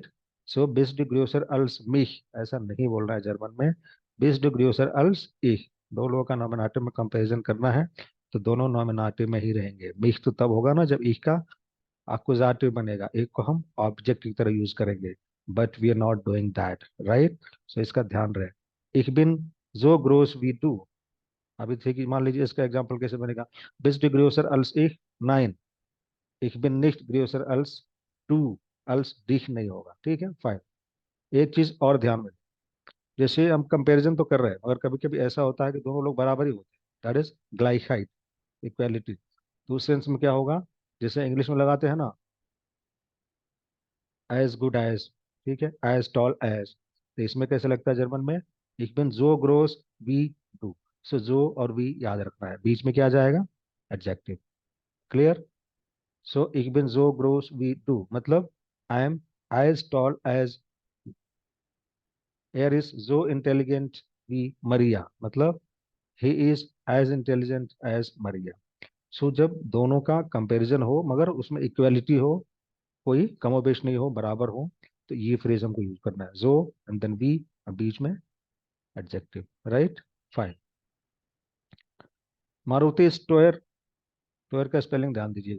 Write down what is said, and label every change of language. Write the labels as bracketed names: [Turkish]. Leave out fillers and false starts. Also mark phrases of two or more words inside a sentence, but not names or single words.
[Hindi] सो [German] bist du größer als mich, [Hindi] ऐसा नहीं बोलना है जर्मन में। [German] bist du größer als ich. [Hindi] दो लोगों का नॉमिनेटिव में कंपैरिजन करना है तो दोनों नॉमिनेटिव में ही रहेंगे। mich तो तब होगा ना जब ich का एक्कुजेटिव बनेगा, एक को हम ऑब्जेक्ट की तरह यूज करेंगे। [English] But we are not doing that. Right. सो [Hindi] इसका ध्यान रहे। [German] ich bin so groß wie du। [Hindi] अभी ठीक है, मान लीजिए इसका एग्जांपल कैसे बनेगा? [German] bist du größer als ich? Nein, ich bin nicht größer als du। als dich [Hindi] नहीं होगा। ठीक है। फाइन। एक चीज और ध्यान में, जैसे हम कंपैरिजन तो कर रहे हैं मगर कभी कभी ऐसा होता है कि दोनों लोग बराबर ही होते हैं, [English] that is [Hindi] ग्लाइहाइट, इक्वालिटी। तो उस सेंस में क्या होगा? जैसे इंग्लिश में लगाते हैं ना, [English] as good as. [Hindi] ठीक है। [English] as tall as. [Hindi] तो इसमें कैसे लगता है जर्मन में? ich bin so groß wie du। सो जो और वी याद रखना है, बीच में क्या आ जाएगा? एडजेक्टिव। क्लियर? सो [German] ich bin so groß wie du [Hindi] मतलब [English] I am as tall as. [German] er is so intelligent wie Maria [English] मतलब he is as intelligent as Maria। [Hindi] सो जब दोनों का कंपैरिजन हो मगर उसमें इक्वालिटी हो, कोई कमोबेश नहीं हो, बराबर हो, तो ये फ्रेज हमको यूज करना है, जो एंड देन बी, बीच में एडजेक्टिव। [English] Right. Fine. मारुति स्टोयर। [Hindi] टोयर का स्पेलिंग ध्यान दीजिएगा।